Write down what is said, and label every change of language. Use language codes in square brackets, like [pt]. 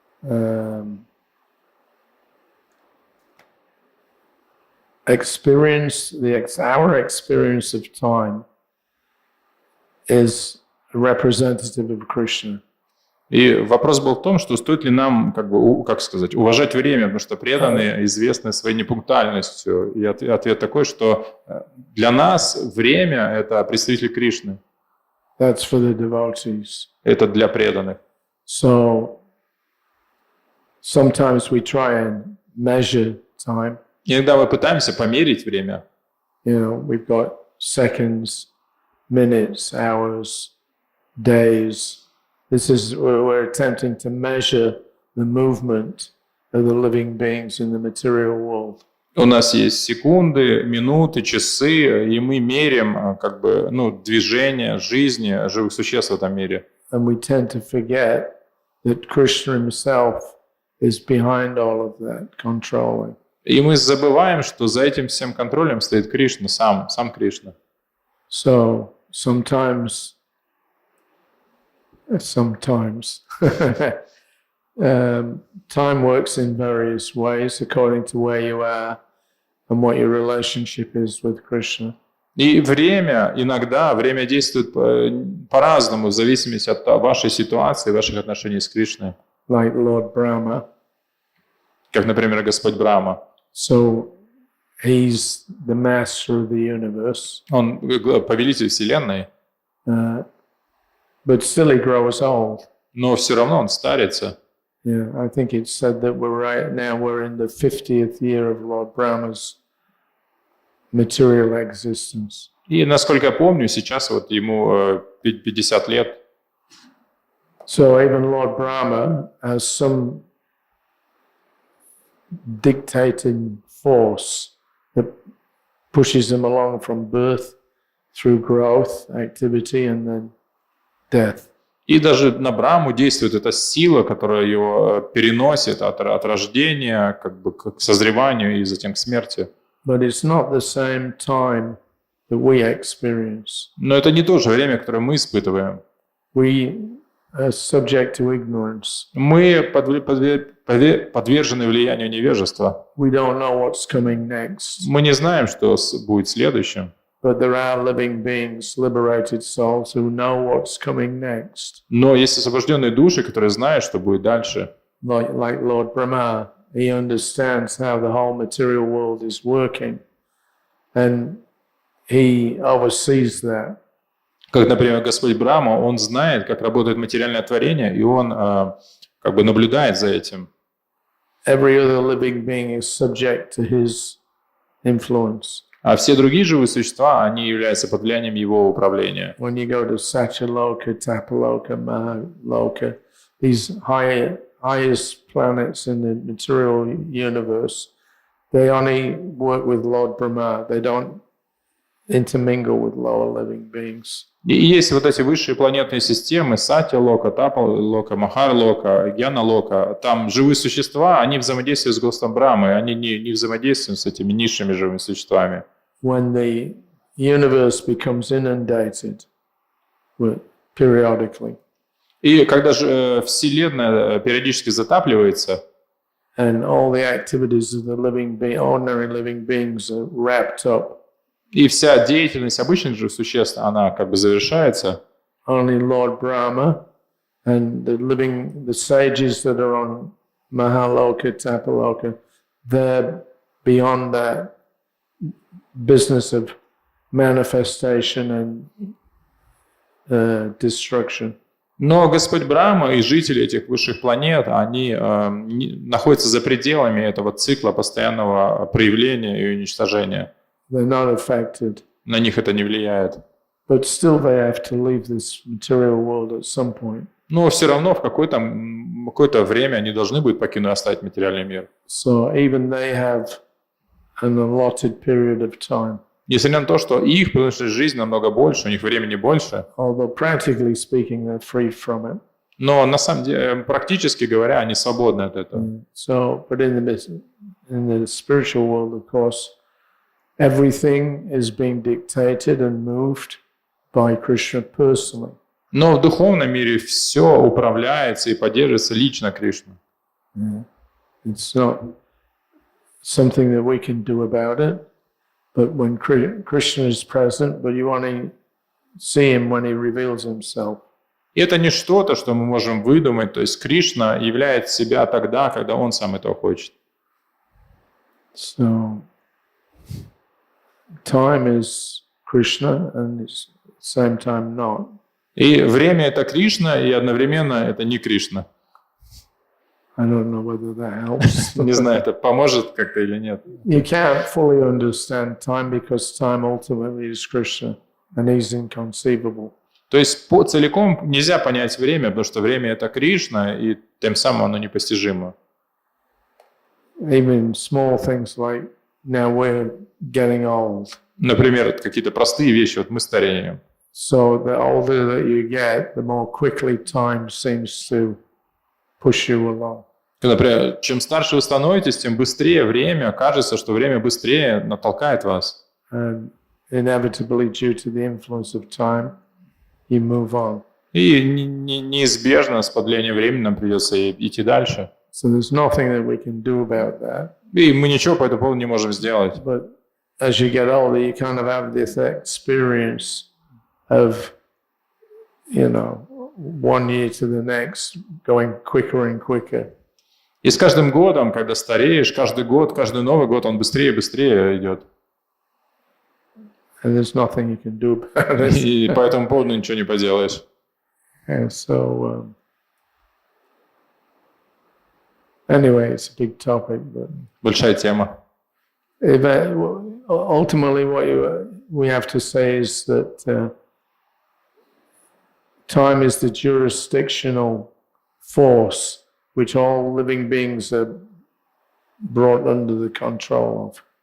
[en] Our experience of time is representative of Krishna. [ru] И вопрос был в том, что стоит ли нам, как сказать, уважать время, потому что преданные известны своей непунктуальностью. И ответ такой, что для нас время – это представитель Кришны. [en] That's for the devotees. [ru] Это для преданных. [en] So sometimes we try and measure time. [ru] Иногда мы пытаемся померить время. [en] We've got seconds, minutes, hours, days. We're attempting to measure the movement of the living beings in the material world. [ru] У нас есть секунды, минуты, часы, и мы меряем движение жизни живых существ в этом мире. [en] And we tend to forget that Krishna himself is behind all of that, controlling. [ru] И мы забываем, что за этим всем контролем стоит Кришна, сам Кришна. [en] So sometimes time works in various ways according to where you are and what your relationship is with Krishna. [ru] И иногда время действует по-разному, в зависимости от вашей ситуации, ваших отношений с Кришной. [en] Like Lord Brahma. [ru] Как, например, Господь Брахма. [en] So he's the master of the universe. [ru] Он повелитель Вселенной. [en] But still he grows old. [ru] Но все равно он старится. [en] Yeah, I think it's said that we're in the 50th year of Lord Brahma's material existence. [ru] И, насколько я помню, сейчас вот ему 50 лет. [en] So even Lord Brahma has some dictating force that pushes him along from birth through growth, activity, and then death. [ru] И даже на Брахму действует эта сила, которая его переносит от рождения к созреванию и затем к смерти. [en] But it's not the same time that we experience. [ru] Но это не то же время, которое мы испытываем. [en] We are subject to ignorance. [ru] Мы подвержены влиянию невежества. [en] We don't know what's coming next. [ru] Мы не знаем, что будет следующим. [en] But there are living beings, liberated souls, who know what's coming next. [ru] Но есть освобожденные души, которые знают, что будет дальше. [en] Like Lord Brahma, he understands how the whole material world is working, and he oversees that. [ru] Как, например, Господь Брахма, он знает, как работает материальное творение, и он наблюдает за этим. [en] Every other living being is subject to his influence. [ru] А все другие живые существа, они являются под влиянием его управления. [en] When you go to Satyaloka, Tapaloka, Mahaloka, these highest planets in the material universe, they only work with Lord Brahma. They don't intermingle with lower living beings. [ru] И есть вот эти высшие планетные системы, Сатья-лока, Тапа-лока, Махар-лока, Гьяна-лока. Там живые существа, они взаимодействуют с Господом Брамой, они не взаимодействуют с этими низшими живыми существами. [en] When the universe becomes inundated periodically. [ru] И когда же Вселенная периодически затапливается, [en] and all the activities of the ordinary living beings are wrapped up. [ru] И вся деятельность обычных живых существ, она как бы завершается. [en] Only Lord Brahma and the sages that are on Mahaloka, Tapaloka, they're beyond that business of manifestation and destruction. [ru] Но Господь Брахма и жители этих высших планет, они находятся за пределами этого цикла постоянного проявления и уничтожения. [en] They're not affected. [ru] На них это не влияет. [en] But still they have to leave this material world at some point. [ru] Но все равно в какое-то время они должны будут оставить материальный мир. [en] So even they have an allotted period of time. [ru] Несмотря на то, что их продолжительность жизни намного больше, у них времени больше. [en] Although practically speaking, they're free from it. [ru] Но на самом деле, практически говоря, они свободны от этого. [en] So, but in the spiritual world, of course, everything is being dictated and moved by Krishna personally. [ru] Но в духовном мире все управляется и поддерживается лично Кришной. [en] It's not something that we can do about it, but when Krishna is present, but you only see him when he reveals himself. [ru] И это не что-то, что мы можем выдумать, то есть Кришна являет себя тогда, когда он сам этого хочет. [en] So, time is Krishna and at the same time not. [ru] И время это Кришна, и одновременно это не Кришна. [en] I don't know whether that helps. [ru] Не знаю, это поможет как-то или нет. [en] You can't fully understand time because time ultimately is Krishna and he's inconceivable. [ru] То есть целиком нельзя понять время, потому что время это Кришна, и тем самым оно непостижимо. [en] Even small things like now we're getting old. [ru] Например, какие-то простые вещи, вот мы стареем. [en] So the older that you get, the more quickly time seems to push you along. [ru] Например, чем старше вы становитесь, тем быстрее время, кажется, что время быстрее натолкает вас. [en] And inevitably, due to the influence of time, you move on. [ru] И неизбежно с продлением времени нам придется идти дальше. [en] So there's nothing that we can do about that. [ru] И мы ничего по этому поводу не можем сделать. [en] But as you get older, you kind of have this experience of, one year to the next, going quicker and quicker. [ru] И с каждым годом, когда стареешь, каждый год, каждый Новый год, он быстрее и быстрее идет. [en] And there's nothing you can do about it. [ru] И по этому поводу ничего не поделаешь. [en] And so, anyway, it's a big topic. But [ru] Большая тема. [en] Ultimately, what we have to say is that time is the jurisdictional force which all living beings are brought under the control of.